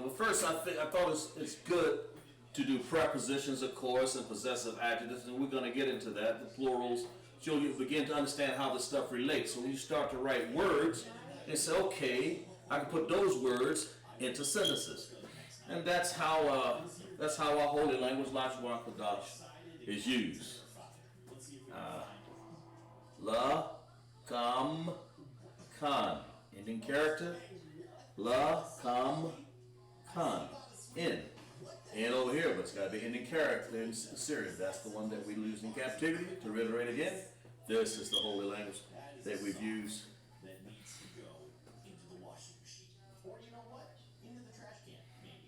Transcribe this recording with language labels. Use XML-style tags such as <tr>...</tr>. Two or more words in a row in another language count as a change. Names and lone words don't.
<en>But first, I thought it's good to do prepositions, of course, and possessive adjectives, and we're going to get into that, the plurals, so you'll begin to understand how this stuff relates. So when you start to write words, and say, okay, I can put those words into sentences, and that's how our holy language, LASHAWAN QADASH, is used.</en> <arc>La, kam, kan.</arc> <en>Ending character.</en> <arc>La, kam, kan.</arc> <en>In. And over here, but it's got to be ending character in Syrian. That's the one that we lose in captivity. To reiterate again, this is the holy language that we've used. That needs to go into the washing machine. Or you know what? Into the trash can, maybe.</en>